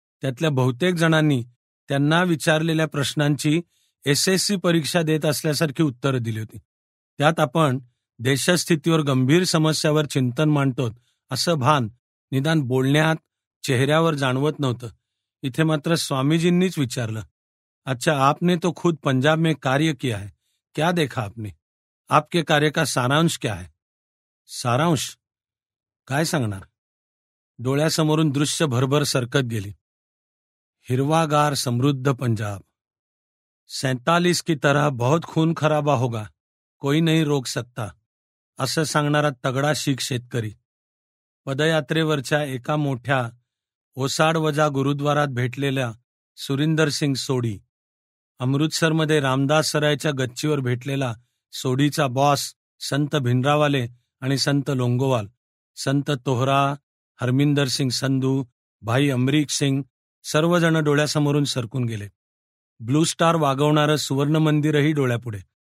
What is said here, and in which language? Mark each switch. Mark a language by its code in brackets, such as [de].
[mr] त्यातल्या बहुतेक जणांनी त्यांना विचारलेल्या प्रश्नांची SSC परीक्षा देत असल्यासारखी उत्तरं दिली होती. त्यात आपण देशस्थितीवर, गंभीर समस्यावर चिंतन मांडतो असं भान निदान बोलण्यात, चेहऱ्यावर जाणवत नव्हतं. इथे मात्र स्वामीजींनीच विचारलं, [hi] अच्छा आपने तो खुद पंजाब में कार्य किया है, क्या देखा आपने? आपके कार्य का सारांश क्या है? [mr] सारांश काय सांगणार? डोळ्यासमोरून दृश्य भरभर सरकत गेली. हिरवागार समृद्ध पंजाब. [hi] 47 की तरह बहुत खून खराबा होगा, कोई नहीं रोक सकता [mr] असं सांगणारा तगडा शीख शेतकरी. पदयात्रेवरच्या एका मोठ्या ओसाडवजा गुरुद्वारात भेटलेल्या सुरिंदर सिंग सोडी, अमृतसरमध्ये रामदास सरायच्या गच्चीवर भेटलेला सोडीचा बॉस संत भिंडरावाले आणि संत लोंगोवाल, संत तोहरा, हरमिंदर सिंग संधू, भाई अमरीक सिंग सर्वजण डोळ्यासमोरून सरकून गेले. ब्लू स्टार वागवणारं सुवर्ण मंदिरही डोळ्यापुढे.